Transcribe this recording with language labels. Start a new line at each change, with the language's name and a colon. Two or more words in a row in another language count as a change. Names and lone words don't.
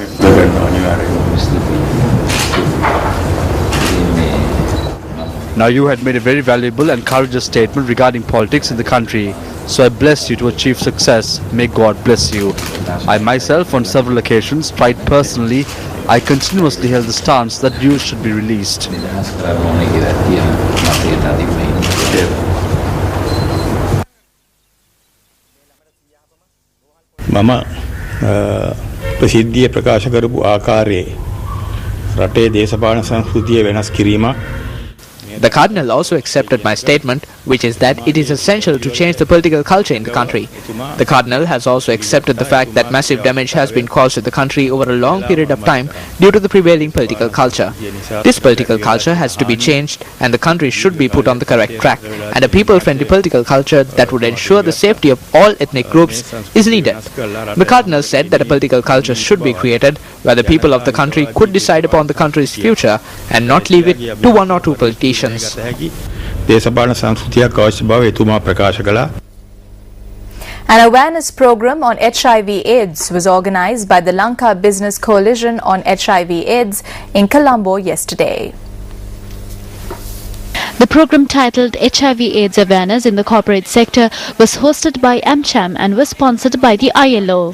English: Now you had made a very valuable and courageous statement regarding politics in the country. So I bless you to achieve success. May God bless you. I myself on several occasions tried personally. I continuously held the stance that you should be released.
Sinhala: මම ප්‍රසිද්ධිය ප්‍රකාශ කරපු ආකාරයේ රටේ දේශපාලන සංස්කෘතිය වෙනස් කිරීමක්.
English: The Cardinal also accepted my statement, which is that it is essential to change the political culture in the country. The Cardinal has also accepted the fact that massive damage has been caused to the country over a long period of time due to the prevailing political culture. This political culture has to be changed and the country should be put on the correct track, and a people-friendly political culture that would ensure the safety of all ethnic groups is needed. The Cardinal said that a political culture should be created where the people of the country could decide upon the country's future and not leave it to one or two politicians.
Sinhala: දේශපාලන සංස්කෘතියක් අවශ්‍ය බව එතුමා ප්‍රකාශ කළා.
English: An awareness program on HIV/AIDS was organized by the Lanka Business Coalition on HIV/AIDS in Colombo yesterday. The program titled HIV/AIDS Awareness in the Corporate Sector was hosted by AmCham and was sponsored by the ILO.